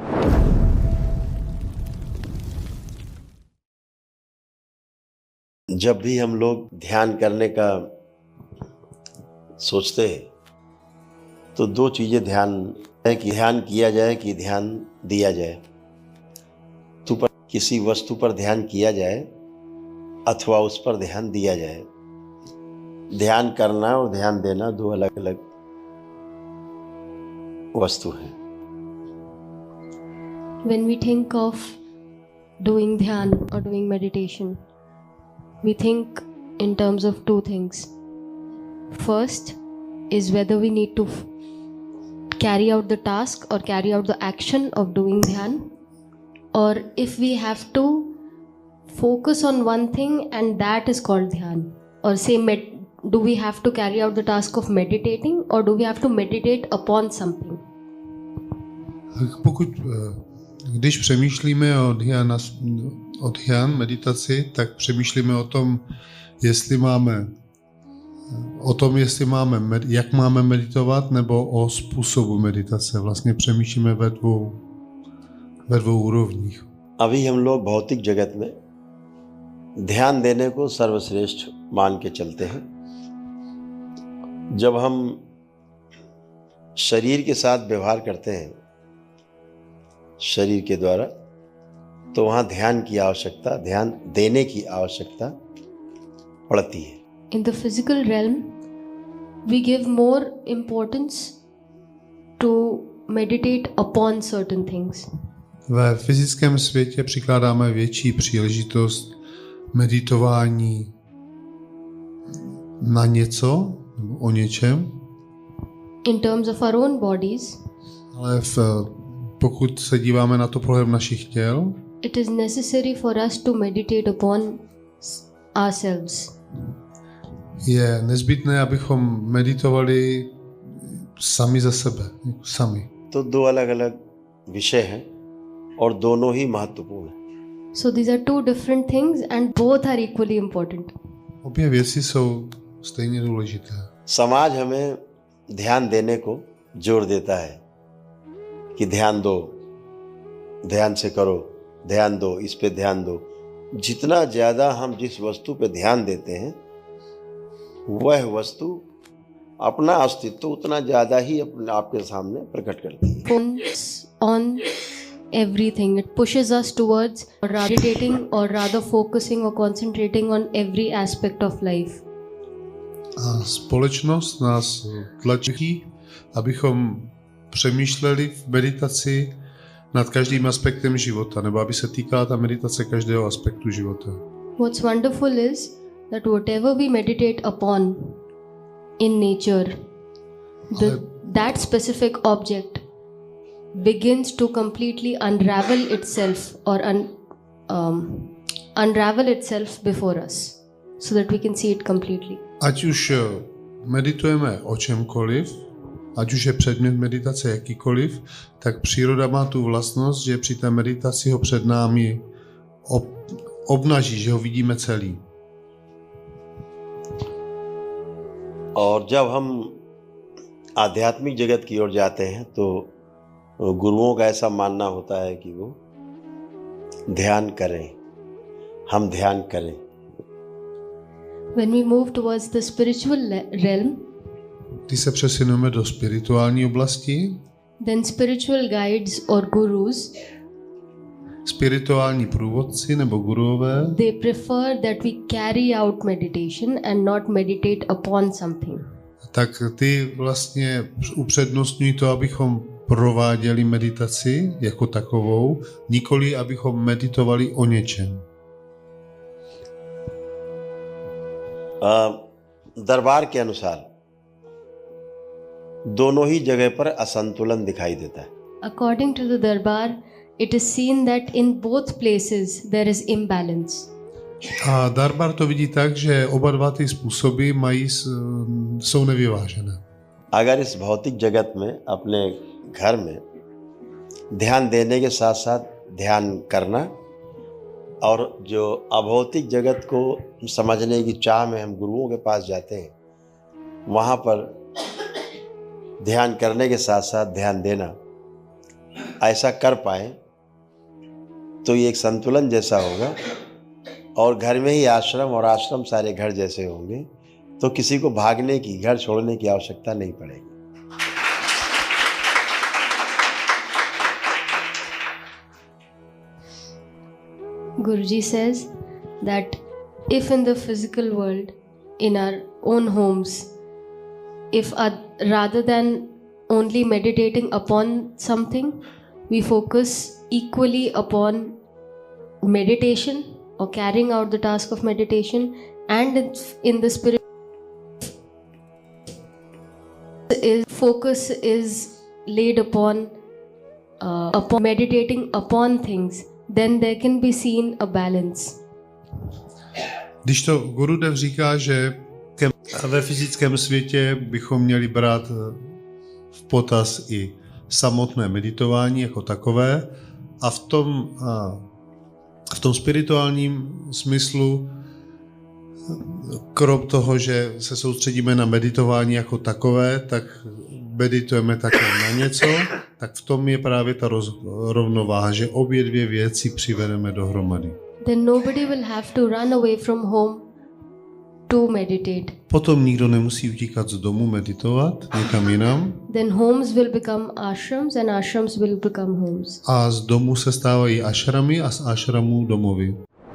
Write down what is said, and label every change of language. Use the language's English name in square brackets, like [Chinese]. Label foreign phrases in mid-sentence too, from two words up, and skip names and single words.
[Hindi] जब भी हम लोग ध्यान करने का सोचते हैं तो दो चीजें ध्यान है कि ध्यान किया जाए कि ध्यान दिया जाए। तो पर किसी वस्तु पर ध्यान किया जाए अथवा उस पर ध्यान दिया जाए। ध्यान करना और ध्यान देना दो अलग अलग वस्तु हैं। [English] When we think of doing dhyan or doing meditation, we think in terms of two things. First is whether we need to carry out the task or carry out the action of doing dhyan, or if we have to focus on one thing and that is called dhyan, or say do we have to carry out the task of meditating or do we have to meditate upon something. [Czech] Když přemýšlíme o dhyan meditaci, tak přemýšlíme o tom, jak máme meditovat, nebo o způsobu meditace. Vlastně přemýšlíme ve dvou úrovních. [Hindi] अभी हम लोग भौतिक जगत में ध्यान देने को सर्वश्रेष्ठ मान के चलते हैं। जब हम शरीर के साथ व्यवहार करते हैं शरीर के द्वारा तो वहाँ ध्यान की आवश्यकता, ध्यान देने की आवश्यकता पड़ती है। [English] In the physical realm, we give more importance to meditate upon certain things. [Czech] Ve fyzickém světě přikládáme větší příležitost meditování na něco, nebo o něčem. [English] In terms of our own bodies, [Czech] ale pokud se díváme na to pohledem našich těl, [English] it is necessary for us to meditate upon ourselves. [Czech] Je nezbytné, abychom meditovali sami za sebe, sami. [Hindi] तो दो अलग अलग विषय हैं और दोनों ही महत्वपूर्ण हैं। [English] So these are two different things and both are equally important. [Czech] Obě věci jsou stejně důležité. [Hindi] समाज हमें ध्यान देने को जोर देता है कि ध्यान दो, ध्यान से करो, ध्यान दो, इस पे ध्यान दो। जितना ज़्यादा हम जिस वस्तु पे ध्यान देते हैं वह वस्तु अपना अस्तित्व उतना ज़्यादा ही अपने आपके सामने प्रकट करती है। [English] Focus on everything. It pushes us towards meditating or rather focusing or concentrating on every aspect of life. [Czech] A společnost nás tlačí, abychom přemýšleli v meditaci nad každým aspektem života, nebo aby se týkala ta meditace každého aspektu života. [English] What's wonderful is that whatever we meditate upon in nature, that specific object begins to completely unravel itself or unravel itself before us so that we can see it completely. [Czech] Ať už meditujeme o čemkoliv, ať už je předmět meditace jakýkoliv, tak příroda má tu vlastnost, že při té meditaci ho před námi obnaží, že ho vidíme celý. [Hindi] और जब हम आध्यात्मिक जगत की ओर जाते हैं तो गुरुओं का ऐसा मानना होता है कि वो ध्यान करें, हम ध्यान करें। [English] When we move towards the spiritual realm, [Czech] Když se přesuneme do spirituální oblasti, [English] then spiritual guides or gurus, [Czech] spirituální průvodci nebo guruové, [English] they prefer that we carry out meditation and not meditate upon something. [Czech] tak ty vlastně upřednostňují to, abychom prováděli meditaci jako takovou, nikoli abychom meditovali o něčem. [Hindi] दरबार के अनुसार दोनों ही जगह पर असंतुलन दिखाई देता है। [English] According to the darbar, it is seen that in both places there is imbalance. [Czech] A Darbar to vidí tak, že oba dva ty způsoby jsou nevyvážené. [Hindi] अगर इस भौतिक जगत में अपने घर में ध्यान देने के साथ साथ ध्यान करना और जो अभौतिक जगत को समझने की चाह में हम गुरुओं के पास जाते हैं वहाँ पर ध्यान करने के साथ साथ ध्यान देना ऐसा कर पाए तो ये एक संतुलन जैसा होगा और घर में ही आश्रम और आश्रम सारे घर जैसे होंगे तो किसी को भागने की घर छोड़ने की आवश्यकता नहीं पड़ेगी. [English] Guruji says that if in the physical world, in our own homes, if rather than only meditating upon something, we focus equally upon meditation or carrying out the task of meditation, and in the spirit focus is laid upon meditating upon things, then there can be seen a balance. [Czech] Když to Gurudev říká, že ve fyzickém světě bychom měli brát v potaz i samotné meditování jako takové a v tom spirituálním smyslu, krom toho, že se soustředíme na meditování jako takové, tak meditujeme také na něco, tak v tom je právě ta rovnováha, že obě dvě věci přivedeme dohromady. [English] Then nobody will have to run away from home to meditate. [Czech] Potom nikdo nemusí utíkat z domu meditovat někam jinam. [English] Then homes will become ashrams and ashrams will become homes. [Czech] A z domu se stávají ašramy a z ašramů domovy.